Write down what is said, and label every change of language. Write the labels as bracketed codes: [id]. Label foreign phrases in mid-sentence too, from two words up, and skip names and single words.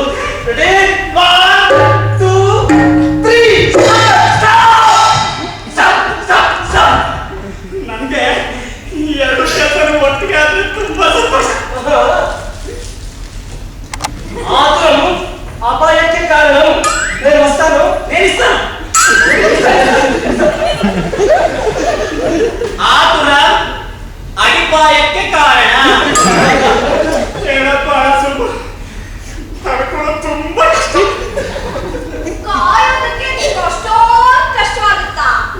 [en] Ready? 1, 2, 3. [kn] ನನಗೆ ಈ ಎರಡು ಕೆಲಸ ಒಟ್ಟಿಗೆ ಆದ್ರೆ ತುಂಬಾ ಸಂತೋಷ. ಆತನು ಅಪಾಯಕ್ಕೆ ಕಾರಣನು, [te] నేను వస్తాను, నేను ఇస్తాను. [kn] ಆತುರ ಅಡಿಪಾಯಕ್ಕೆ ಕಾರಣ. ಏನಪ್ಪ ಸುಬ್ಬ, ತಡ್ಕೊಳ್ಳೋ ತುಂಬಾ ಕಷ್ಟ. ಕಾಯೋದಕ್ಕೆ ನಿಂಗೆ ಅಷ್ಟೊಂದು ಕಷ್ಟವಾಗುತ್ತಾ?